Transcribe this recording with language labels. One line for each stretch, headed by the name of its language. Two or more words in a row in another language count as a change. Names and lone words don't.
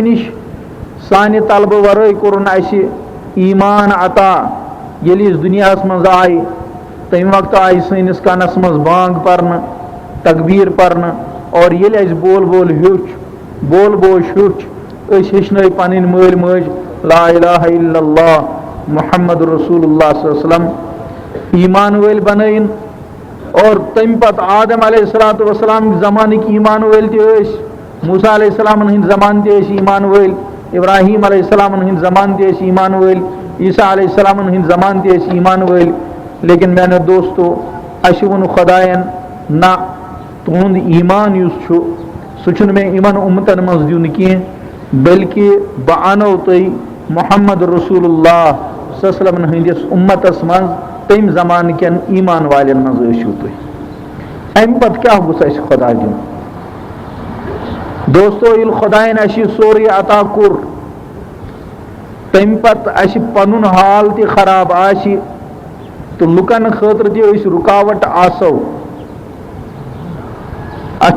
Kashmiri: نِش سانہِ طلبہٕ ورٲے کوٚرُن اَسہِ ایٖمان عطا ییٚلہِ أسۍ دُنیاہس منٛز آیہِ تمہِ وقتہٕ آیہِ سٲنِس کانس منٛز بانگ پرنہٕ تکبیٖر پرنہٕ اور ییٚلہِ اَسہِ بول بول بوش ہیوٚچھ أسۍ ہیٚچھنٲے پنٕنۍ مٲلۍ مٲجۍ
Arabic: لا الہ الا اللہ محمد رسول اللہ صلی اللہ علیہ وسلم
Kashmiri: ایمان وٲلۍ بنٲیِن اور تمہِ پتہٕ آدم
Arabic: علیہ الصلوۃ والسلام
Kashmiri: زمانٕکۍ ایمان وٲلۍ تہِ ٲسۍ موسیٰ علیہ السلامن ہٕنٛدۍ زمانہٕ تہِ ٲسۍ ایمان وٲلۍ ابراہیم علیہ السلامن ہٕنٛدۍ زمانہٕ تہِ ٲسۍ ایمان وٲلۍ عیسیٰ علیہ السلامن ہٕنٛدۍ زمانہٕ تہِ ٲسۍ ایمان وٲلۍ لیکن میانیو دوستو اَسہِ ووٚن خۄدایَن نہ تُہُنٛد ایمان یُس چھُ سُہ چھُنہٕ مےٚ یِمن اُمتن منٛز دیُن کینٛہہ بلکہِ بہٕ اَنو تۄہہِ
Arabic: محمد رسول اللہ صلی اللہ علیہ وسلم
Kashmiri: ہٕنٛدِس اُمتس منٛز تمہِ زمانہٕ کٮ۪ن ایمان والٮ۪ن منٛز ٲسِو تُہۍ اَمہِ پتہٕ کیٛاہ گوٚژھ اَسہِ خۄدا دیُن دوستو ییٚلہِ خۄدایَن اَسہِ یہِ سورُے عطا کوٚر تمہِ پتہٕ اَسہِ پنُن حال تہِ خراب آسہِ تہٕ لُکن خٲطرٕ تہِ أسۍ رُکاوٹ آسو اَسہِ